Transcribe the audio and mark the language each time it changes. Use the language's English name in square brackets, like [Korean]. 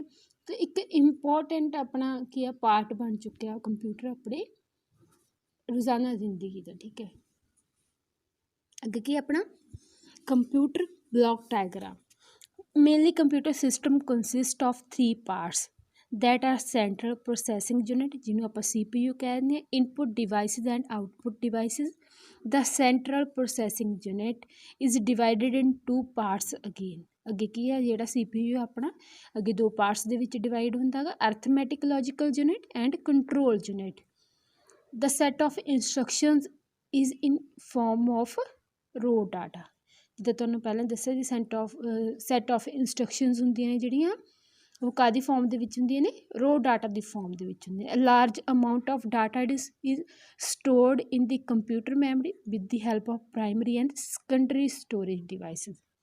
[Punjabi] ਅਤੇ ਇੱਕ ਇੰਪੋਰਟੈਂਟ ਆਪਣਾ ਕੀ ਆ ਪਾਰਟ ਬਣ ਚੁੱਕਿਆ ਕੰਪਿਊਟਰ ਆਪਣੇ ਰੋਜ਼ਾਨਾ ਜ਼ਿੰਦਗੀ ਦਾ ਠੀਕ ਹੈ। ਅੱਗੇ ਕੀ ਆਪਣਾ [English] computer block diagram mainly computer system consist of 3 parts that are central processing unit [Punjabi] ਜਿਹਨੂੰ ਆਪਾਂ CPU ਕਹਿ ਦਿੰਦੇ ਹਾਂ [English] input devices and output devices. The central processing unit is divided in 2 parts again. [Punjabi] ਅੱਗੇ ਕੀ ਹੈ ਜਿਹੜਾ CPU ਆਪਣਾ ਅੱਗੇ 2 ਪਾਰਟਸ ਦੇ ਵਿੱਚ ਡਿਵਾਈਡ ਹੁੰਦਾ ਗਾ [English] arithmetic logical unit and control unit. The set of instructions is in form of raw data. [Punjabi] ਜਿੱਦਾਂ ਤੁਹਾਨੂੰ ਪਹਿਲਾਂ ਦੱਸਿਆ ਜੀ ਸੈਟ ਆਫ ਇੰਸਟਰਕਸ਼ਨਸ ਹੁੰਦੀਆਂ ਨੇ ਜਿਹੜੀਆਂ ਉਹ ਕਾਹਦੀ ਫੋਰਮ ਦੇ ਵਿੱਚ ਹੁੰਦੀਆਂ ਨੇ ਰੋ ਡਾਟਾ ਦੀ ਫੋਰਮ ਦੇ ਵਿੱਚ ਹੁੰਦੀਆਂ ਨੇ। [English] Large amount of data is stored in the computer memory with the help of primary and secondary storage devices.